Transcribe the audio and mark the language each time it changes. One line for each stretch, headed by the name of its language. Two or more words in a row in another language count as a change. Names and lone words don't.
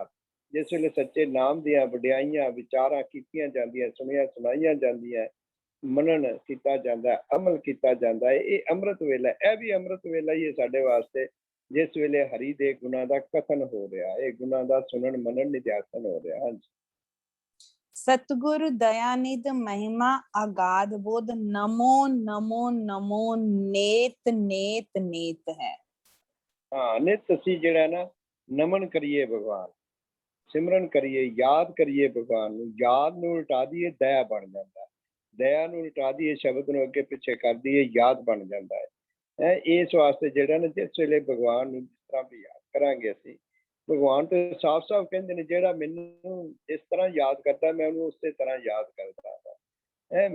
Punjabi: ਜਿਸ ਵੇਲੇ ਸੱਚੇ ਨਾਮ ਦੀਆਂ ਵਡਿਆਈਆਂ ਵਿਚਾਰਾਂ ਕੀਤੀਆਂ ਜਾਂਦੀਆਂ, ਸੁਣੀਆਂ ਸੁਣਾਈਆਂ ਜਾਂਦੀਆਂ, ਮਨਨ ਕੀਤਾ ਜਾਂਦਾ, ਅਮਲ ਕੀਤਾ ਜਾਂਦਾ ਹੈ, ਇਹ ਅੰਮ੍ਰਿਤ ਵੇਲਾ। ਇਹ ਵੀ ਅੰਮ੍ਰਿਤ ਵੇਲਾ ਹੀ ਹੈ ਸਾਡੇ ਵਾਸਤੇ, ਜਿਸ ਵੇਲੇ ਹਰੀ ਦੇ ਗੁਣਾਂ ਦਾ ਕਥਨ ਹੋ ਰਿਹਾ, ਇਹ ਗੁਣਾਂ ਦਾ ਸੁਣਨ ਮਨਨ ਨਿਧਿਆਸਨ ਹੋ ਰਿਹਾ। ਹਾਂਜੀ।
Hindi: सतगुरु दयानिध महिमा अगाध बोध नमो नमो नमो नेत नेत नेत है।
Punjabi: हाँ, नित ਅਸੀਂ ਜਿਹੜਾ ਨਾ ਨਮਨ ਕਰੀਏ ਭਗਵਾਨ, ਸਿਮਰਨ ਕਰੀਏ, ਯਾਦ ਕਰੀਏ ਭਗਵਾਨ ਨੂੰ। ਯਾਦ ਨੂੰ ਉਲਟਾ ਦਈਏ ਦਇਆ ਬਣ ਜਾਂਦਾ, ਦਇਆ ਨੂੰ ਉਲਟਾ ਦਈਏ ਸ਼ਬਦ ਨੂੰ ਅੱਗੇ ਪਿੱਛੇ ਕਰ ਦਈਏ ਯਾਦ ਬਣ ਜਾਂਦਾ ਹੈ। ਇਸ ਵਾਸਤੇ ਜਿਹੜਾ ਨਾ ਜਿਸ ਵੇਲੇ ਭਗਵਾਨ ਨੂੰ ਜਿਸ ਤਰ੍ਹਾਂ ਵੀ ਯਾਦ ਕਰਾਂਗੇ ਅਸੀਂ, ਭਗਵਾਨ ਤੇ ਸਾਫ਼ ਸਾਫ਼ ਕਹਿੰਦੇ ਨੇ, ਜਿਹੜਾ ਮੈਨੂੰ ਇਸ ਤਰ੍ਹਾਂ ਯਾਦ ਕਰਦਾ ਮੈਂ ਉਹਨੂੰ ਉਸੇ ਤਰ੍ਹਾਂ ਯਾਦ ਕਰਦਾ ਹਾਂ।